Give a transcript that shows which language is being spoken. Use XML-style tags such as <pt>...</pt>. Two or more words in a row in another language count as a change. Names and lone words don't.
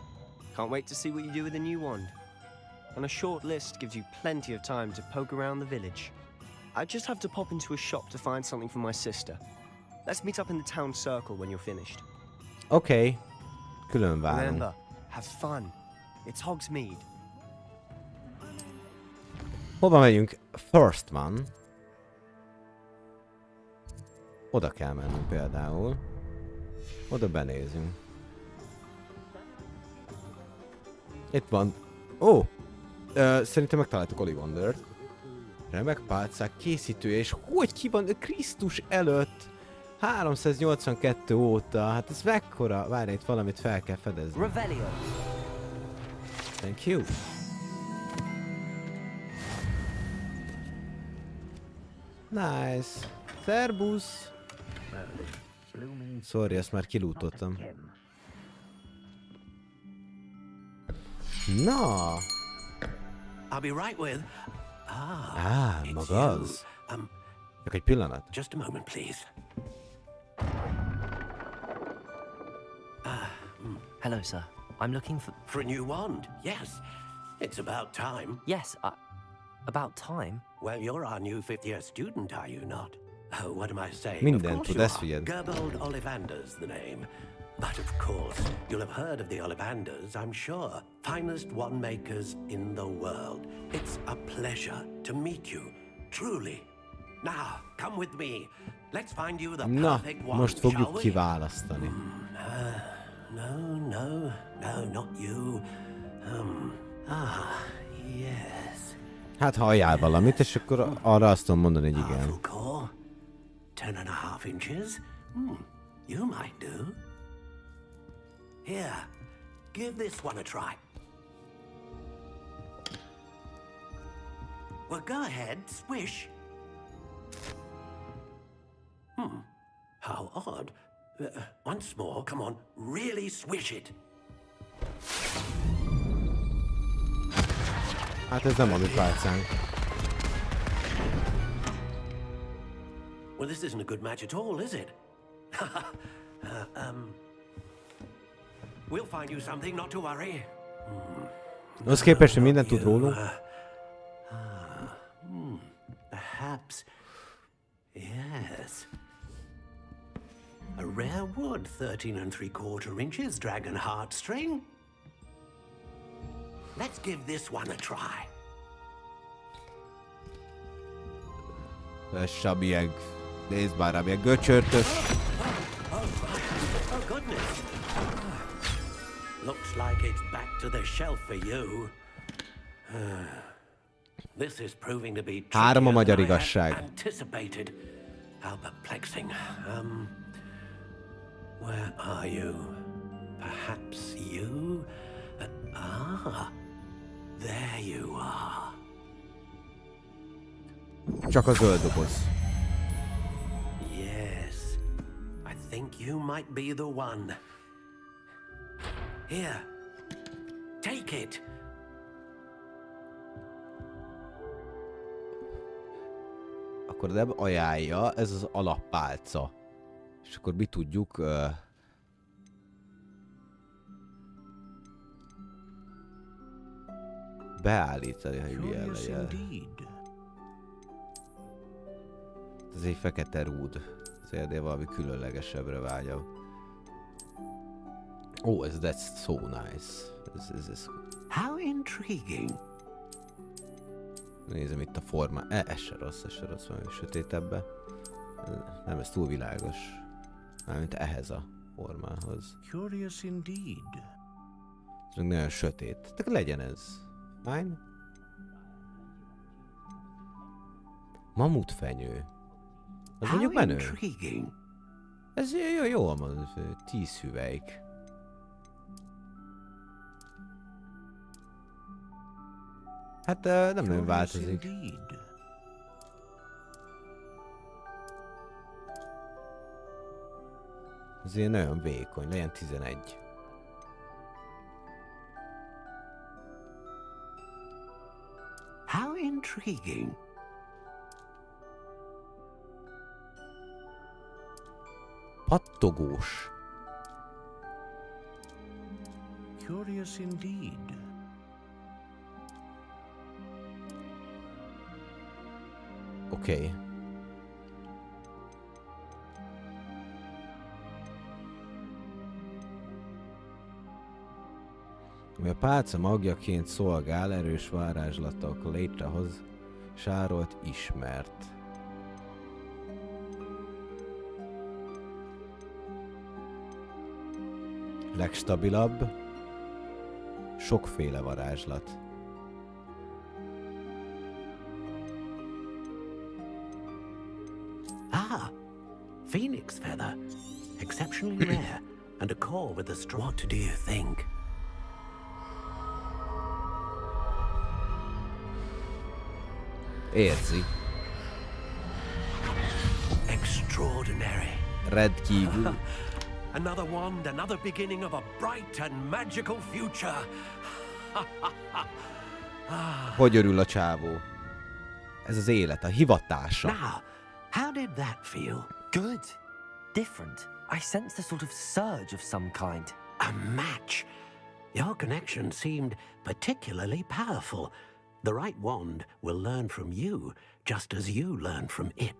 <en>Can't wait to see what you do with the new wand. And a short list gives you plenty of time to poke around the village. I just have to pop into a shop to find something for my sister. Let's meet up in the town circle when you're finished.</en> <hu>Oké. Külön várunk.</hu> <en>Remember, have fun. It's Hogsmeade.</en> <hu>Hova megyünk? First van. Oda kell mennünk például. Oda benézünk. Itt van. Ó! Szerintem megtaláltuk Ollivandert. Remek pálcák készítője, és hogy ki van Krisztus előtt? 382 óta, hát ez mekkora? Várj, itt valamit fel kell fedezni. Revelio.</hu> <en>Thank you. Nice.</en> <hu>Szerbusz. Sorry, ezt már kilútottam. Na.</hu> <en>I'll be right with.</en> <hu>Maga az. Csak egy pillanat.</hu> <en>Just a moment, please. Hello, sir. I'm looking for a new wand. Yes, it's about time. Yes, about time? Well, you're our new fifth-year student, are you not? Oh, what am I saying?</en> <hu>Mindent</hu> <en>of</en> <hu>tud,</hu> <en>course</en> <hu>ezt</hu> <en>you are.</en> <hu>figyeld.</hu> <en>Gerbold Ollivander's the name. But of course, you'll have heard of the Ollivanders, I'm sure. Finest wand makers in the world. It's a pleasure to meet you, truly. Now, come with me. Let's find you the perfect wand,</en> <hu>most fogjuk</hu> <en>shall we?</en> <hu>kiválasztani.</hu> <en>No, not you. Yes.</en> <hu>Hát halljál valamit, és akkor arra azt tudom mondani, hogy igen.</hu> <en>10.5 inches. You might do. Here, give this one a try. Well, go ahead, swish. How odd. Once more, come on, really swish it.</en> <hu>Hát ez nem a mi pálcánk.</hu> <en>Well, this isn't a good match at all, is it? We'll find you something, not to worry.</en> <hu>Az képest, hogy mindent tud rólunk.</hu> <en>Perhaps. Yes. A rare wood, 13 3/4 inches, dragon heartstring. Let's give this one a try. Sabieg.</en> <hu>Nézd már rám, ilyen göcsörtös.</hu> <en>Oh goodness. Looks like it's back to the shelf for you. This is proving to be</en> <hu>3 a magyar</hu> <en>trickier than I</en> <hu>igazság.</hu> <en>had anticipated. How perplexing. Where are you? Perhaps you? There you are.</en> <hu>Csak a zöld doboz.</hu> <en>Yes, I think you might be the one. Here, take it.</en> <hu>Akkor nem ajánlja, ez az alappálca. És akkor mi tudjuk... beállítani, hogy milyen legyen. Ez egy fekete rúd. Ezért valami különlegesebbre vágyom.</hu> <en>Oh, that's so nice. Ez. How intriguing.</en> <hu>Nézem itt a formát. Ez se rossz, valami sötétebbe. Nem, ez túl világos. Mármint ehhez a formához.</hu> <en>Curious indeed.</en> <hu>Ez meg nagyon sötét. Tehát legyen ez. Fine. Mamutfenyő. Az mondjuk menő. Ez jó van, 10 hüvelyk. Hát nem nagyon változik. Ez ilyen nagyon vékony, legyen 11.</hu> <en>How intriguing.</en> <hu>Pattogós.</hu> <en>Curious indeed.</en> <hu>Oké. Ami a pálca magjaként szolgál, erős varázslatok létrehoz sárolt ismert. Legstabilabb, sokféle varázslat.</hu> <en>phoenix feather. Exceptionally rare, and a core with a strong... What do you think?</en> <hu>Érzi.</hu> <en>Extraordinary.</en> <hu>Rendkívül.</hu> <en>Another wand, another beginning of a bright and magical future.</en> <hu>Hogy örül a csávó? Ez az élet, a hivatása.</hu> <en>Now, how did that feel? Good. Different. I sensed a sort of surge of some kind. A match. Your connection seemed particularly powerful. The right wand will learn from you, just as you learn from it.</en>